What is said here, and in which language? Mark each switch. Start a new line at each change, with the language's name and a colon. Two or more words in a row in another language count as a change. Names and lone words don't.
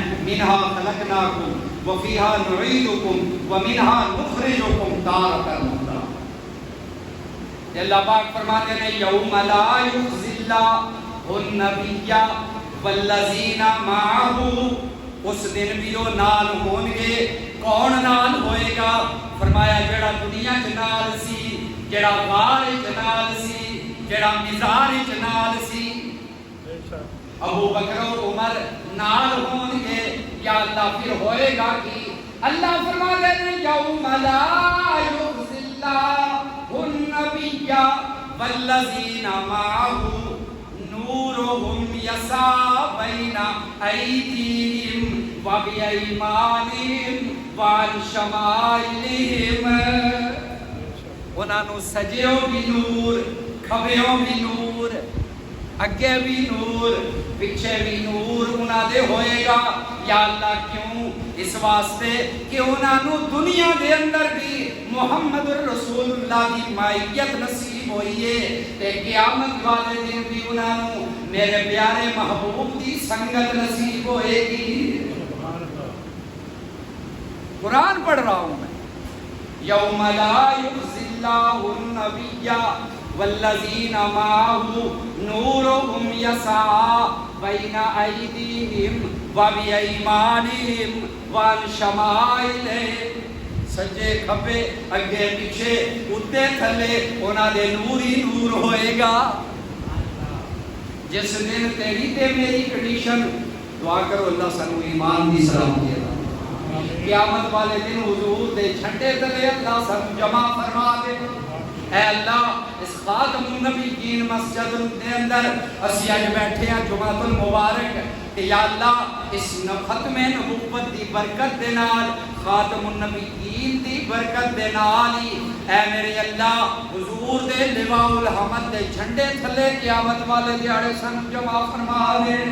Arabic: منہا خلقناکم وفیہا نعیدکم ومنہا نخرجکم تارۃ اخری.
Urdu: اللہ پاک فرماتے ہیں
Arabic: یوم لا یخزی اللہ النبی والذین معہ.
Punjabi: اس دن بھی وہ نال ہون گے. کون نال ہوئے گا؟ فرمایا جڑا دنیا چ نال سی، جڑا غار چ نال سی، جڑا مزار چ نال سی. ابو بکر اور عمر نال ہون گے. یا اللہ پھر ہوئے گا کہ اللہ فرماتے ہیں
Arabic: یوم لا یخزی اللہ النبی والذین معہ نورهم یسعی بین ایدیہم وبایمانہم وعن شمائلہم.
Punjabi: انہاں نو سجیوں بھی نور، کھبیوں بھی نور، اگے بھی نور، پیچھے بھی نور انہاں دے ہوئے گا. یا اللہ کیوں؟ اس واسطے کہ انہاں نو دنیا دے اندر بھی محمد الرسول اللہ کی مائیت نصیب ہوئی ہے تے قیامت والے دن بھی انہاں نو میرے پیارے محبوب کی سنگت نصیب ہوئے گی.
Urdu: قرآن پڑھ رہا ہوں میں.
Arabic: یوم لا یخزی اللہ النبی والذین معہ نورهم یسعی بین ایدیہم وبایمانہم وعن شمائلہم.
Punjabi: سجے کھبے اگے پیچھے اتے تھلے انہاں دے نور ہی نور ہوئے گا. جس دن تیری تے میری کنڈیشن، دعا کرو اللہ سانو ایمان دی سلامتی عطا. قیامت والے دن حضور دے جھنڈے تلے اللہ سانو جمع فرما دے. اے اللہ اس خاتم النبیین مسجد دے اندر اسی اج بیٹھے ہیں جمعۃ المبارک کہ یا اللہ اس ختم نبوت دی برکت دے نال، خاتم النبیین دی برکت دے نال ہی اے میرے اللہ حضور دے
Arabic: لواء الحمد
Punjabi: دے جھنڈے تھلے قیامت والے دیہاڑے سن جمع فرما دے.